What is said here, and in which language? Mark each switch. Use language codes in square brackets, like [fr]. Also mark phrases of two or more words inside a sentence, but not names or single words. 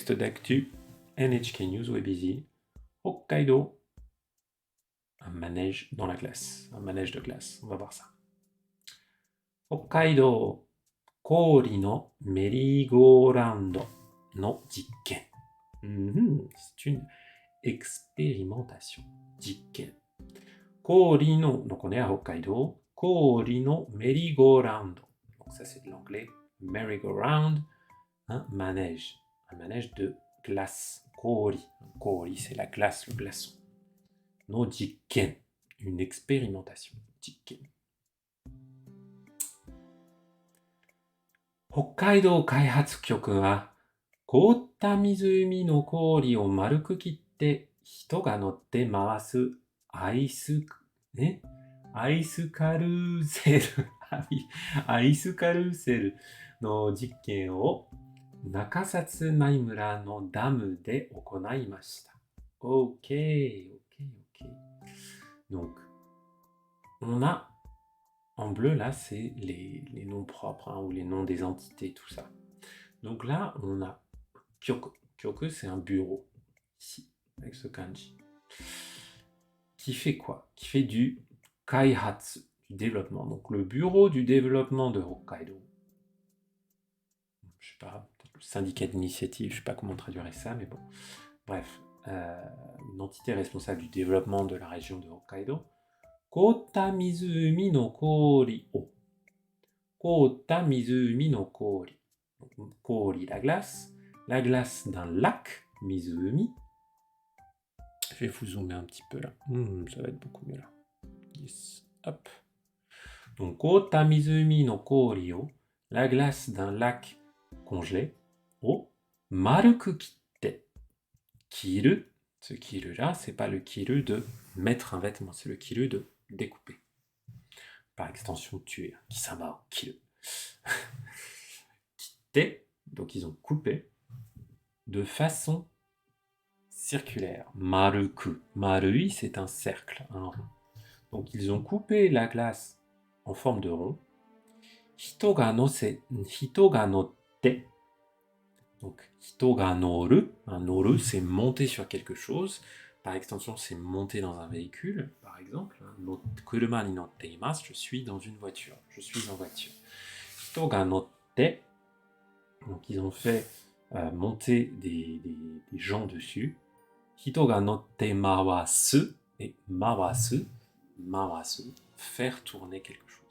[fr] Texte d'actu, NHK News Web Easy, Hokkaido, un manège dans la glace, un manège de glace, on va voir ça. [ja] 北海道、氷のメリーゴーラウンドの実験. [fr] C'est une expérimentation. [ja] 実験。氷の, [fr] donc on est à Hokkaido, [ja] 氷のメリーゴーラウンド. [fr] Donc ça c'est de l'anglais, merry-go-round, un manège de glace. Kori. Kori c'est la glace, le glaçon. [ja] の実験, [fr] une expérimentation. Jikken. [ja] 北海道開発局は, 凍った湖の氷を丸く切って人が乗って回すアイスカルーセルアイスカルーセルの実験を中札内村のダムで行いました。Ok. [fr] Donc, on a en bleu là, c'est les noms propres ou les noms des entités, tout ça. Donc là, on a Kyoku. Kyoku, c'est un bureau, ici, avec ce kanji. Qui fait quoi? Qui fait du kaihatsu, du développement. Donc le bureau du développement de Hokkaido. Je sais pas, le syndicat d'initiative, je sais pas comment traduire ça, mais bon. Bref, une entité responsable du développement de la région de Hokkaido. [ja] 凍った湖の氷を. 凍った湖の氷. [fr] Kori, la glace d'un lac, Mizumi. Je vais vous zoomer un petit peu là. Ça va être beaucoup mieux là. Yes. Hop. Donc, [ja] 凍った湖の氷を, [fr] la glace d'un lac congelé, [ja] を丸く切って. [fr] Kiru, ce kiru là, c'est pas le kiru de mettre un vêtement, c'est le kiru de découper. Par extension, tuer. [ja] 貴様、斬る. [fr] Kitte, donc ils ont coupé de façon circulaire. Maruku. Marui, c'est un cercle, un rond. Donc ils ont coupé la glace en forme de rond. [ja] 人が乗って. Donc 人が乗る. [fr] Noru, c'est monter sur quelque chose. Par extension, c'est monter dans un véhicule, par exemple. [ja] 車に乗っています. [fr] Je suis dans une voiture. Je suis en voiture. [ja] 人が乗って. [fr] Donc ils ont fait monter des gens dessus. [ja] 人が乗って回す. [fr] Et mawasu, faire tourner quelque chose.